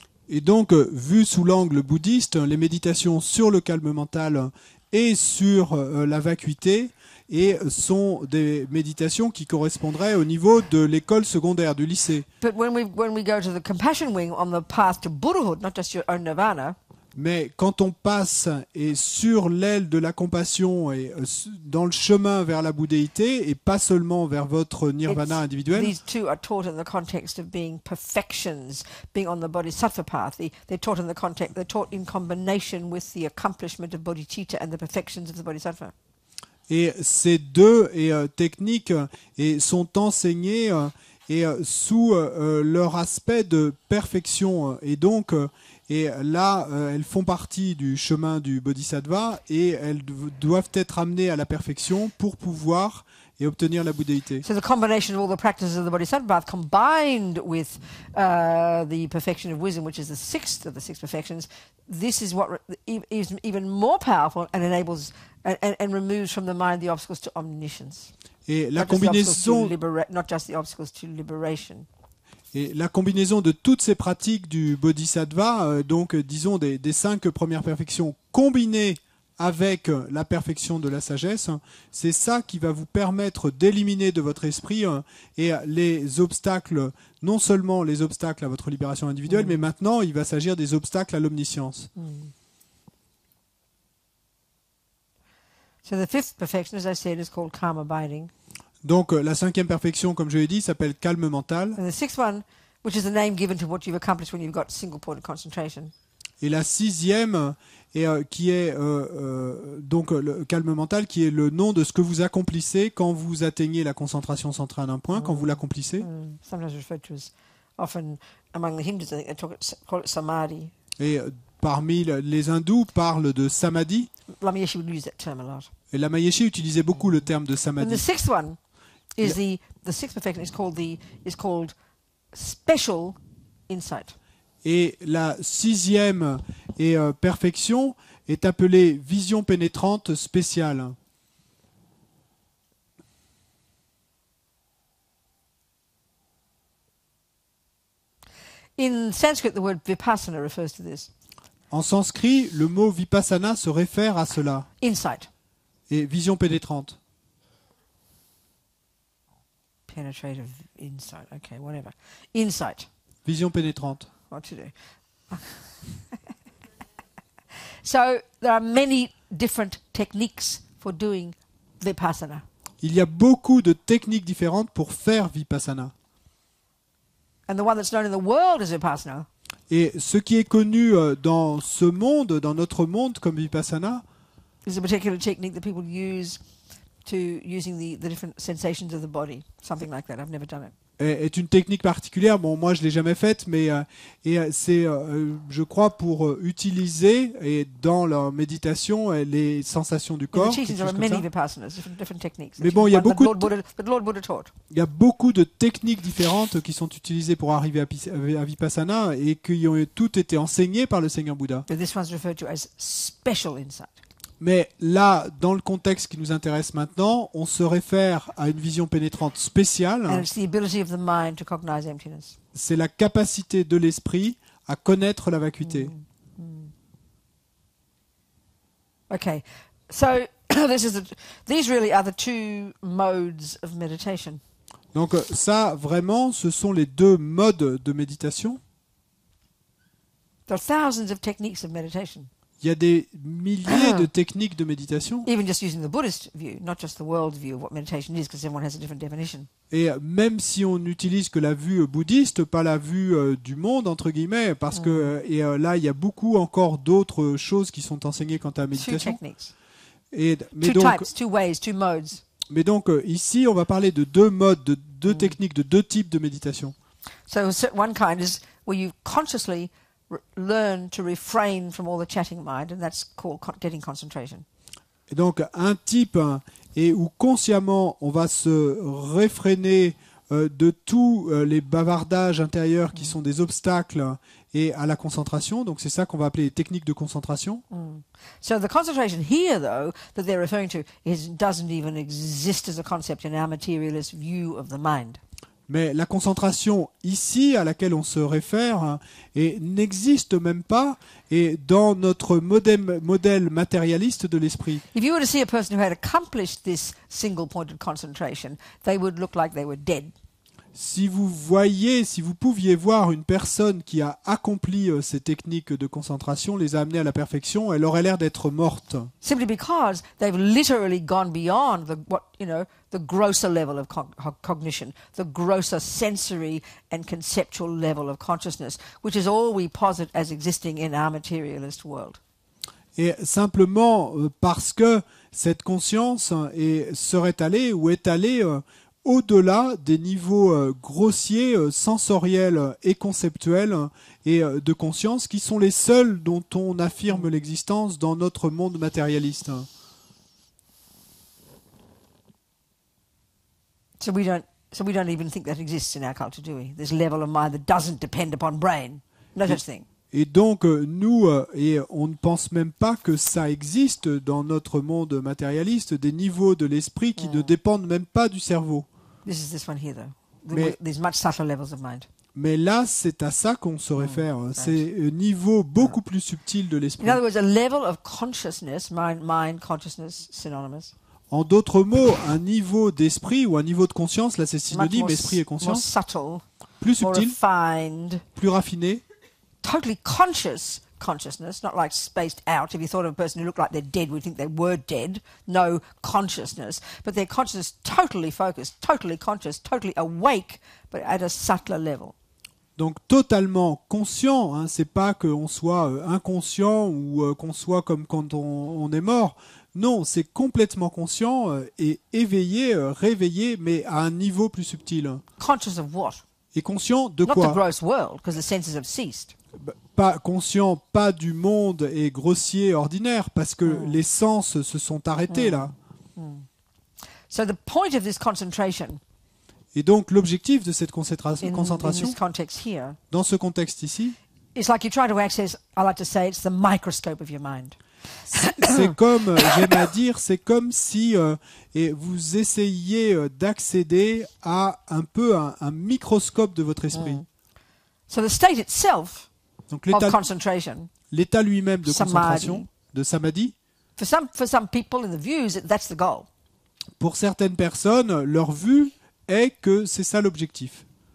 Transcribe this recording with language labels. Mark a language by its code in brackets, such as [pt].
[fr] Et donc, vu sous l'angle bouddhiste, les méditations sur le calme mental et sur la vacuité sont des méditations qui correspondraient au niveau de l'école secondaire, du lycée. [en] But when we go to the compassion wing on the path to Buddhahood, not just your own nirvana, [fr] Mais quand on passe et sur l'aile de la compassion et dans le chemin vers la bouddhéité et pas seulement vers votre nirvana individuel, [en] these two are taught in the context of being perfections, being on the bodhisattva path. They're taught in the context. They're taught in combination with the accomplishment of bodhicitta and the perfections of the bodhisattva. [fr] et ces deux techniques sont enseignées sous leur aspect de perfection et donc et là, elles font partie du chemin du bodhisattva et elles doivent être amenées à la perfection pour pouvoir et obtenir la bouddhéité. [en] So the combination of all the practices of the bodhisattva path combined with the perfection of wisdom, which is the sixth of the six perfections, this is what is even more powerful and enables and removes from the mind the obstacles to omniscience. [fr] Et la [en] Not just the obstacles to liberation. [fr] Et la combinaison de toutes ces pratiques du bodhisattva, donc disons des 5 premières perfections combinées avec la perfection de la sagesse, c'est ça qui va vous permettre d'éliminer de votre esprit et les obstacles, non seulement les obstacles à votre libération individuelle, mais maintenant il va s'agir des obstacles à l'omniscience. [en] So the fifth perfection, as I said, is called calm abiding. [fr] Donc la 5e perfection, comme je l'ai dit, s'appelle calme mental. [en] And the sixth one, which is the name given to what you've accomplished when you've got single point of concentration. [fr] Et la 6e, qui est donc le calme mental, qui est le nom de ce que vous accomplissez quand vous atteignez la concentration centrée à un point, quand vous l'accomplissez. [en] Sometimes referred to as, often among the Hindus, I think they call it samadhi. [fr] Et parmi les hindous parlent de samadhi. [en] Lama Yeshe would use that term a lot. [fr] Et Lama Yeshe utilisait beaucoup le terme de [en] And the [fr] samadhi. [en] sixth one is the sixth perfection is called special insight. [fr] Et la 6e perfection est appelée vision pénétrante spéciale. [en] In Sanskrit, the word vipassana refers to this. [fr] En sanskrit, le mot vipassana se réfère à cela. [en] Insight. [fr] Et vision pénétrante. [en] Penetrative insight. Okay, whatever. Insight. [fr] Vision pénétrante. [en] What to do? So there are many different techniques for doing vipassana. [fr] Il y a beaucoup de techniques différentes pour faire vipassana. [en] And the one that's known in the world as vipassana [fr] Et ce qui est connu dans ce monde, dans notre monde comme vipassana, [en] is a particular technique that people use to using the different sensations of the body, something like that. I've never done it. [fr] est une technique particulière. Bon, moi je l'ai jamais faite, mais c'est, je crois, pour utiliser et dans leur méditation les sensations du [en] In [fr] corps. [en] the teachings, [fr] quelque [en] there [fr] chose [en] are many [fr] ça. [en] vipassanas, different techniques. [fr] Mais bon, il y a beaucoup [en] that Lord Buddha taught. [fr] Il y a beaucoup de techniques différentes qui sont utilisées pour arriver à vipassana et qui ont toutes été enseignées par le Seigneur Bouddha. [en] But this one's referred to as special insight. [fr] Mais là, dans le contexte qui nous intéresse maintenant, on se réfère à une vision pénétrante spéciale. [en] And it's the ability of the mind to cognize emptiness. [fr] C'est la capacité de l'esprit à connaître la vacuité. [en] Okay, so these really are the two modes of meditation. [fr] Donc ça, vraiment, ce sont les deux modes de méditation. [en] There are thousands of techniques of meditation. [fr] Il y a des milliers de techniques de méditation. [en] Even just using the Buddhist view, not just the world view of what meditation is, because everyone has a different definition. [fr] Et même si on n'utilise que la vue bouddhiste, pas la vue du monde, entre guillemets, parce que là, il y a beaucoup encore d'autres choses qui sont enseignées quant à la méditation. [en] Two techniques. [fr] Mais [en] two [fr] donc, [en] types, two ways, two modes. [fr] Mais donc ici, on va parler de deux modes, de deux techniques, de deux types de méditation. [en] So one kind is where you consciously learn to refrain from all the chatting mind, and that's called getting concentration. [fr] Et donc un type et où consciemment on va se réfréner de tous les bavardages intérieurs qui sont des obstacles et à la concentration. Donc c'est ça qu'on va appeler les techniques de concentration. [en] So the concentration here, though, that they're referring to doesn't even exist as a concept in our materialist view of the mind. [fr] Mais la concentration ici à laquelle on se réfère n'existe même pas et dans notre modèle matérialiste de l'esprit. [en] If you were to see a person who had accomplished this single-pointed concentration, they would look like they were dead. [fr] Si vous pouviez voir une personne qui a accompli ces techniques de concentration, les a amenées à la perfection, elle aurait l'air d'être morte. [en] Simply because they've literally gone beyond the grosser level of cognition, the grosser sensory and conceptual level of consciousness, which is all we posit as existing in our materialist world. [fr] Et simplement parce que cette conscience serait allée ou est allée au-delà des niveaux grossiers, sensoriels et conceptuels et de conscience qui sont les seuls dont on affirme l'existence dans notre monde matérialiste. [en] So we don't even think that exists in our culture, do we? This level of mind that doesn't depend upon brain. No such thing. [fr] Et donc nous, on ne pense même pas que ça existe dans notre monde matérialiste, des niveaux de l'esprit qui ne dépendent même pas du cerveau. [en] This is this one here, though. There's much subtler levels of mind. [fr] Mais là, c'est à ça qu'on se réfère. C'est un niveau beaucoup plus subtil de l'esprit. [en] In other words, a level of consciousness, mind, consciousness, synonymous. [fr] En d'autres mots, un niveau d'esprit ou un niveau de conscience, là c'est synonyme, esprit et conscience, [en] more subtle, [fr] plus subtil, [en] more refined, [fr] plus raffiné, [en] totally conscious consciousness, not like spaced out. If you thought of a person who looked like they're dead, we'd think they were dead. No consciousness. But their consciousness totally focused, totally conscious, totally awake, but at a subtler level. [fr] Donc totalement conscient, hein, c'est pas qu'on soit inconscient ou qu'on soit comme quand on est mort. Non, c'est complètement conscient et éveillé, réveillé, mais à un niveau plus subtil. [en] Conscious of what? [fr] Et conscient de [en] Not [fr] quoi? [en] the gross world, because the senses have ceased. [fr] Pas conscient, pas du monde et grossier ordinaire, parce que les sens se sont arrêtés là. [en] So the point of this concentration, [fr] et donc l'objectif de cette concentration, [en] in this context here, [fr] dans ce contexte ici, [en] it's like you try to access, I like to say, it's the microscope of your mind. [fr] C'est comme, j'aime à dire, c'est comme si vous essayiez d'accéder à un peu un microscope de votre esprit. [en] So the state itself [fr] Donc [en] of concentration, [fr] l'état lui-même de concentration, de samadhi, [en] for some people in the views, that's the goal. [fr] Pour certaines personnes, leur vue est que c'est ça l'objectif.